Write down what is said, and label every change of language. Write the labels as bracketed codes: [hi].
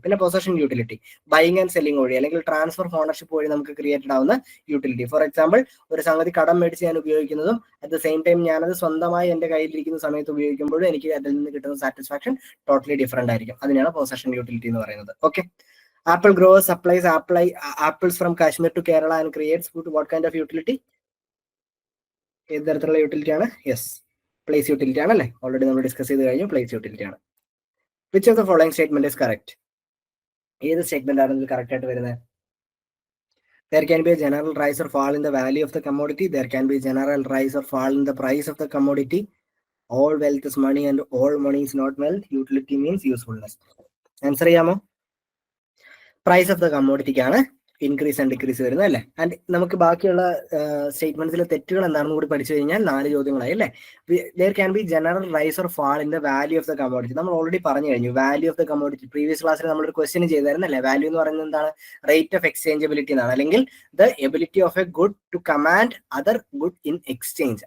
[ml] പിന്നെ possession utility, buying and selling വഴി അല്ലെങ്കിൽ ട്രാൻസ്ഫർ ഓണർഷിപ്പ് വഴി നമുക്ക് ക്രിയേറ്റഡ് ആവുന്ന യൂട്ടിലിറ്റി. ഫോർ എക്സാമ്പിൾ, ഒരു സംഗതി കടം മേടിച്ച് ഞാൻ ഉപയോഗിക്കുന്നതും അറ്റ് ദ സെയിം ടൈം ഞാനത് സ്വന്തമായി എന്റെ കയ്യിലിരിക്കുന്ന സമയത്ത് ഉപയോഗിക്കുമ്പോഴും എനിക്ക് അതിൽ നിന്ന് കിട്ടുന്ന സാറ്റിസ്ഫാക്ഷൻ ടോട്ടലി ഡിഫറെന്റ് ആയിരിക്കും. അതിനാണ് പൊസഷൻ യൂട്ടിലിറ്റി എന്ന് പറയുന്നത്. [en] Okay, apple grower supplies apples from Kashmir to Kerala and creates food. What kind of utility? [ml] ഏത് തരത്തിലുള്ള യൂട്ടിലിറ്റി ആണ്? യെസ്, പ്ലേസ് യൂട്ടിലിറ്റി ആണ് അല്ലേ. ഓൾറെഡി നമ്മൾ ഡിസ്കസ് ചെയ്ത് കഴിഞ്ഞു, പ്ലേസ് യൂട്ടിലിറ്റി ആണ്. [en] Which of the following statement is correct? [ml] ഏത് സ്റ്റേറ്റ്മെന്റ് ആണ് ഇതിൽ കറക്റ്റ് ആയിട്ട് വരുന്നത്? [en] There can be a general rise or fall in the value of the commodity. There can be a general rise or fall in the price of the commodity. All wealth is money and all money is not wealth. Utility means usefulness. [ml] Answer ചെയ്യാമോ? Price of the കമ്മോഡിറ്റിക്കാണ് increase and decrease വരുന്നത് അല്ലേ. And നമുക്ക് ബാക്കിയുള്ള സ്റ്റേറ്റ്മെന്റ്സിലെ തെറ്റുകൾ എന്താണെന്ന് കൂടി പഠിച്ചു കഴിഞ്ഞാൽ 4 ചോദ്യങ്ങളായി അല്ലേ. [en] There can be general rise or fall in the value of the commodity. [ml] നമ്മൾ ഓൾറെഡി പറഞ്ഞു കഴിഞ്ഞു [en] Value of the commodity. [ml] Previous ക്ലാസ്സിൽ നമ്മളൊരു ക്വസ്റ്റ്യൻ ചെയ്തായിരുന്നു അല്ലേ. വാല്യൂ എന്ന് പറയുന്നത് എന്താണ്? റേറ്റ് ഓഫ് എക്സ്ചേഞ്ചബിലിറ്റി എന്നാണ്, അല്ലെങ്കിൽ [en] The ability of a good to command other good in exchange.